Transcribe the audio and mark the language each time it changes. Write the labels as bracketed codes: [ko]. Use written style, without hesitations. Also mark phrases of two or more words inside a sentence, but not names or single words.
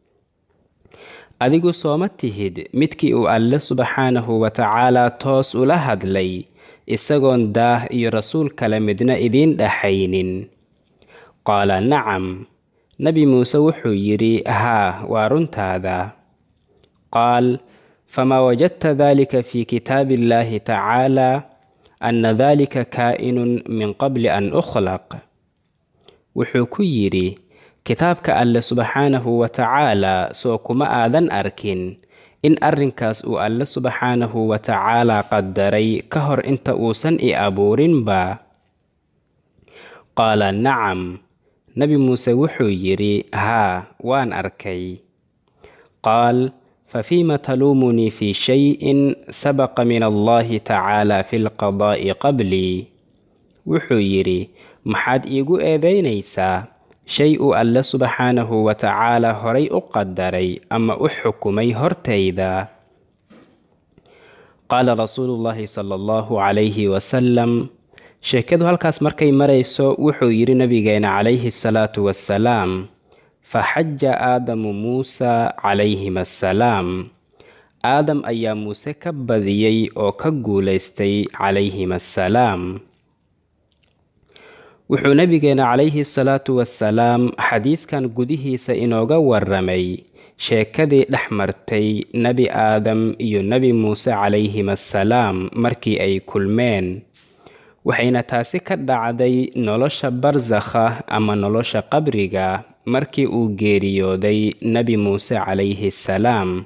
[so] adigu soo ma tihid midkii uu Alle [ar] سبحانه وتعالى [so] toos ula hadlay isagoon daah iyo rasuul kale midna idiin dhaxaynin? [ar] قال نعم. [so] nebi muuse wuxuu yidhi: haa, waa runtaada. [ar] qaal: فما وجدت ذلك في كتاب الله تعالى أن ذلك كائن من قبل أن أخلق. [so] wuxuu ku yidhi: kitaabka Alle [ar] سبحانه وتعالى [so] soo kuma aadan arkin in arrinkaas uu Alle [ar] سبحانه وتعالى [so] qadaray ka hor inta uusan i abuurinba? [ar] قال نعم. [so] nebi muuse wuxuu yidhi: haa, waan arkay. [ar] qaal: ففيما تلومني في شيء سبق من الله تعالى في القضاء قبلي. [so] wuxuu yidhi: maxaad iigu eedaynaysaa shay uu Alle [ar] سبحانه وتعالى [so] horay u qadaray ama u xukumay hortayda? [ar] قال رسول الله صلى الله عليه وسلم. [so] sheekadu halkaas markay marayso wuxuu yidhi nabigeena [ar] عليه الصلاة والسلام: فحج آدم موسى عليهما السلام. [so] آدم ayaa muuse ka badiyey oo ka guulaystay [ar] عليهما السلام. [so] wuxuu nabigeena [ar] عليه الصلاة والسلام [so] xadiiskan gudihiisa inooga warramay sheekadii dhex martay nebi aadam iyo nebi muuse [ar] عليهم السلام [so] markii ay kulmeen, waxayna taasi ka dhacday nolosha barsakha ama nolosha qabriga markii uu geeriyooday nebi muuse [ar] عليه سلام.